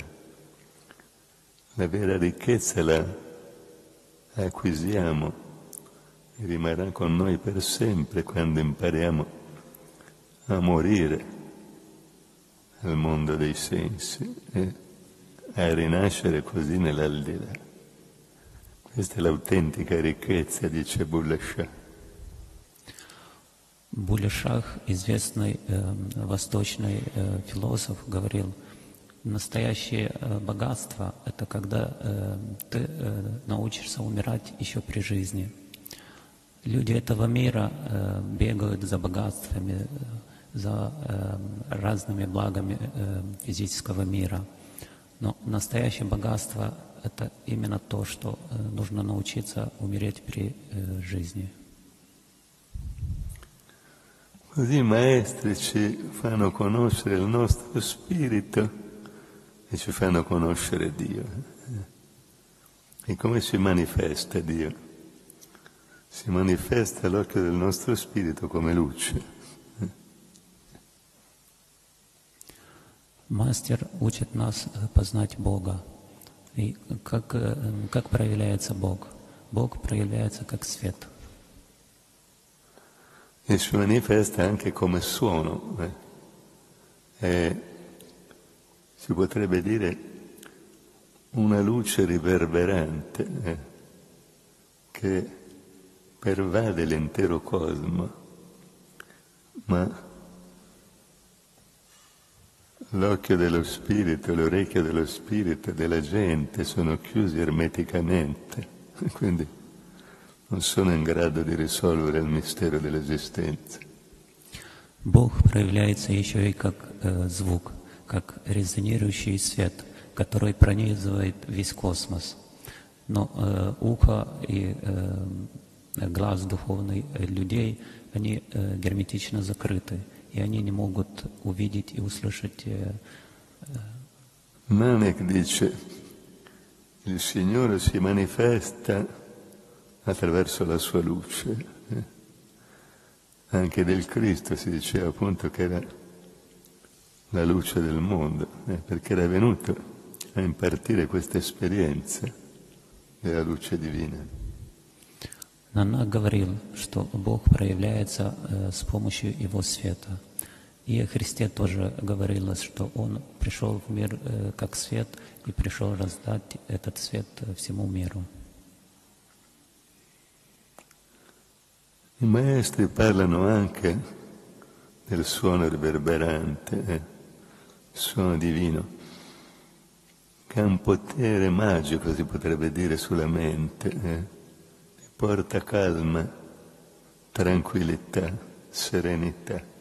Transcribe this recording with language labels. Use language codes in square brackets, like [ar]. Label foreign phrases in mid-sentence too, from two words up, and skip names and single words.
[it] La vera ricchezza la acquisiamo e rimarrà con noi per sempre quando impariamo a morire al mondo dei sensi e a rinascere così nell'aldilà. Questa è l'autentica ricchezza, dice Bulleh Shah. [ru] Булле Шах, известный восточный философ, говорил: настоящее богатство – это когда ты научишься умирать еще при жизни. Люди этого мира бегают за богатствами, за разными благами физического мира. Но настоящее богатство – это именно то, что нужно научиться умереть при жизни. [it] Così i maestri ci fanno conoscere il nostro spirito e ci fanno conoscere Dio. E come si manifesta Dio? Si manifesta all'occhio del nostro spirito come luce. [ru] Мастер учит нас познать Бога. И как проявляется Бог? Бог проявляется как свет. [it] E si manifesta anche come suono. Si potrebbe dire una luce riverberante che pervade l'intero cosmo, ma l'occhio dello spirito, l'orecchio dello spirito della gente sono chiusi ermeticamente, quindi non sono in grado di risolvere il mistero dell'esistenza. [ru] Бог проявляется еще и как звук, как резонирующий свет, который пронизывает весь космос. Но ухо и глаз духовный людей, они герметично закрыты, и они не могут увидеть и услышать. [it] Nanak dice: il Signore si manifesta attraverso la sua luce. Anche del Cristo si diceva appunto che era la luce del mondo, perché era venuto a impartire questa esperienza della luce divina. [ru] Нанак говорил, что Бог проявляется с помощью Его света. И о Христе тоже говорилось, что Он пришел в мир как свет и пришел раздать этот свет всему миру. [it] I maestri parlano anche del suono riverberante, suono divino, che ha un potere magico, si potrebbe dire, sulla mente, porta calma, tranquillità, serenità.